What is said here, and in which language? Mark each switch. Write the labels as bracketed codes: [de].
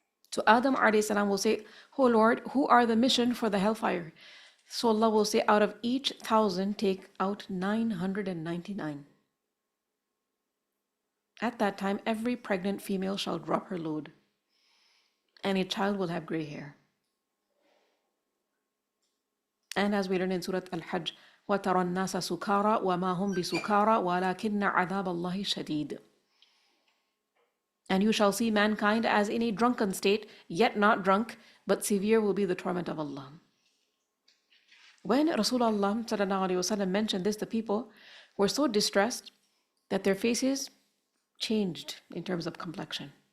[en] So Adam alayhi salam will say, "Oh Lord, who are the mission for the hellfire?" So Allah will say, out of each 1,000, take out 999. At that time, every pregnant female shall drop her load, and a child will have gray hair. And as we learn in Surah Al-Hajj, [ar] وَتَرَى النَّاسَ سُكَارَى وَمَا هُمْ بِسُكَارَى وَلَكِنَّ عَذَابَ اللَّهِ شَدِيدٌ. [en] And you shall see mankind as in a drunken state, yet not drunk, but severe will be the torment of Allah. When Rasulullah mentioned this, the people were so distressed that their faces changed in terms of complexion.